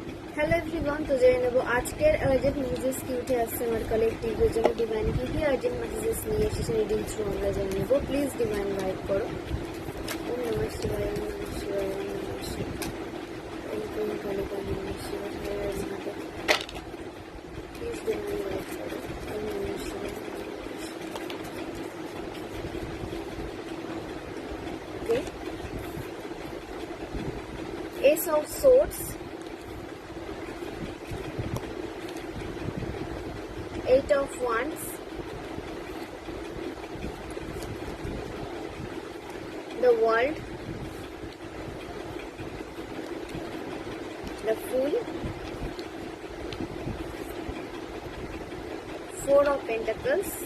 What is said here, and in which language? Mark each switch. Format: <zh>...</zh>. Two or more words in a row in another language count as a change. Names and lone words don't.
<en>Hello everyone,</en> <bn>তো জেনে নেব আজকের</bn> <en>urgent messages</en> <bn>কি উঠে আসছে আমার কালেক্টিভের জন্য। ডিভাইন কি কি</bn> <en>urgent messages</en> <bn>নিয়ে এসেছে</bn> <en>reading through</en> <bn>আমরা জেনে নেব।</bn> <en>please divine guide</en> <sa>করো। ওম নমঃ শিবায়, ওম নমঃ শিবায়, ওম নমঃ শিবায়, ওম ওম কালী কালী নমঃ শিবায়, হরে হরে মহাদেব।</sa> <en>please divine guide</en> <sa>করো। ওম নমঃ শিবায়, ওম নমঃ শিবায়।</sa> <en>ওকে, Ace of Swords, Eight of Wands, the World, the Fool, Four of Pentacles,</en>